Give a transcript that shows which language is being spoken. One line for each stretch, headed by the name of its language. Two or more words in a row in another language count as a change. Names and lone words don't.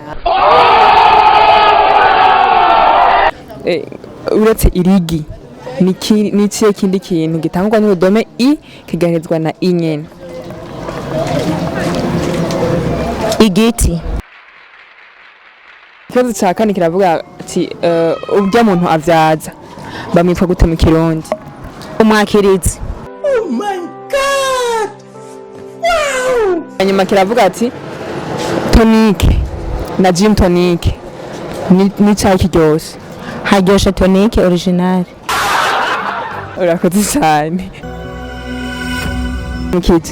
Rundi: Uretse irigi ni kiye kindi kintu gitangwa n'urudome i kigaherezwa na i nyene? Igiti. Ikibazo cya kane kiravuga ati ubya muntu avyaza bamwitwa gute mu Kirundi? Umwakirizi.
English: Oh my god! Wow!
Rundi: Hanyuma kiravuga ati tonique na gin tonique ni cyayi kiryoshe? Haryoshe tonique original. Urakoze cyane. Mukije